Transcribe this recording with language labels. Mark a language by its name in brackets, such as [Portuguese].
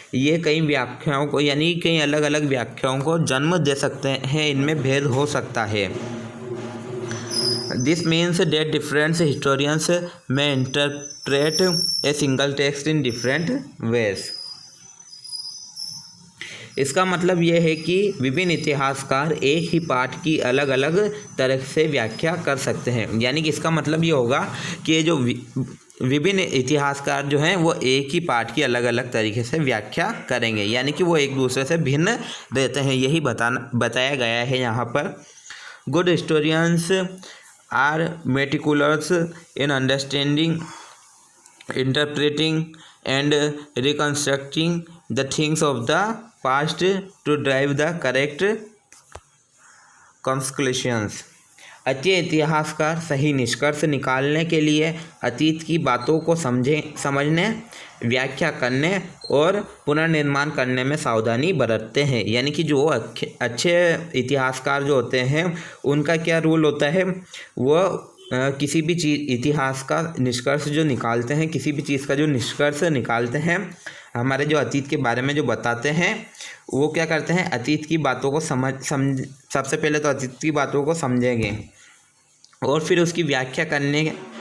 [Hindi] ये कई व्याख्याओं को, यानी कई अलग अलग व्याख्याओं को जन्म दे सकते हैं, इनमें भेद हो सकता है। [English] This means that different historians may interpret a single text in different ways. [Hindi] इसका मतलब यह है कि विभिन्न इतिहासकार एक ही पाठ की अलग अलग तरह से व्याख्या कर सकते हैं। यानी कि इसका मतलब ये होगा कि जो विभिन्न इतिहासकार जो हैं वो एक ही पाठ की अलग अलग तरीके से व्याख्या करेंगे, यानी कि वो एक दूसरे से भिन्न रहते हैं। यही बताया गया है यहाँ पर। [English] Good historians are meticulous in understanding, interpreting and reconstructing the things of the past to drive the correct conclusions. [Hindi] अच्छे इतिहासकार सही निष्कर्ष निकालने के लिए अतीत की बातों को समझने, व्याख्या करने और पुनर्निर्माण करने में सावधानी बरतते हैं। यानी कि जो अच्छे इतिहासकार जो होते हैं उनका क्या रूल होता है, वो किसी भी चीज़ इतिहास का निष्कर्ष जो निकालते हैं, किसी भी चीज़ का जो निष्कर्ष निकालते हैं, हमारे जो अतीत के बारे में जो बताते हैं, वो क्या करते हैं, अतीत की बातों को सबसे पहले तो अतीत की बातों को समझेंगे और फिर उसकी व्याख्या करने